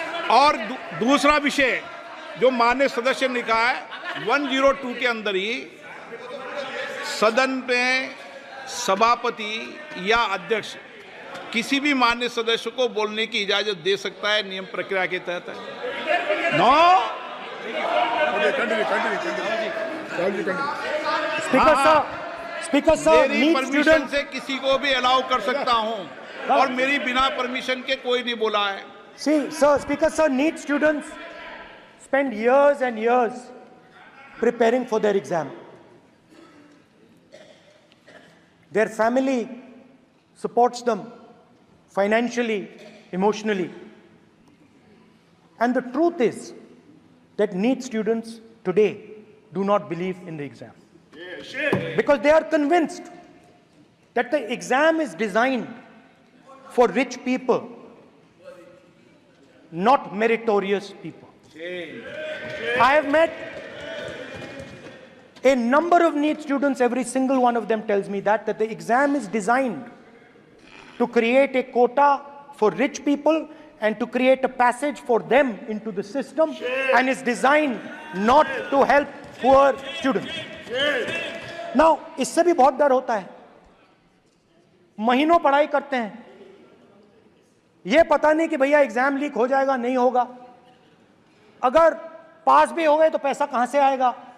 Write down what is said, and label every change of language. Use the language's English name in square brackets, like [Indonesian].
[Hindi] और दूसरा विषय जो माननीय सदस्य ने कहा है 102 के अंदर ही सदन में सभापति या अध्यक्ष किसी भी माननीय सदस्य को बोलने की इजाजत दे सकता है, नियम प्रक्रिया के तहत है। [English] no, [Hindi] स्पीकर साहब, मेरी परमिशन से किसी को भी अलाउ कर सकता हूं और मेरी बिना परमिशन के कोई नहीं बोला है। [English] See, sir, Speaker sir, NEET students spend years and years preparing for their exam. Their family supports them financially, emotionally. And the truth is that NEET students today do not believe in the exam. Because they are convinced that the exam is designed for rich people, not meritorious people. I have met a number of NEET students, every single one of them tells me that the exam is designed to create a quota for rich people and to create a passage for them into the system, and is designed not to help poor students. Now, [Hindi] इससे भी बहुत डर होता है. महीनों पढ़ाई करते हैं, ये पता नहीं कि भैया एग्जाम लीक हो जाएगा, नहीं होगा. अगर पास भी हो गए तो पैसा कहां से आएगा.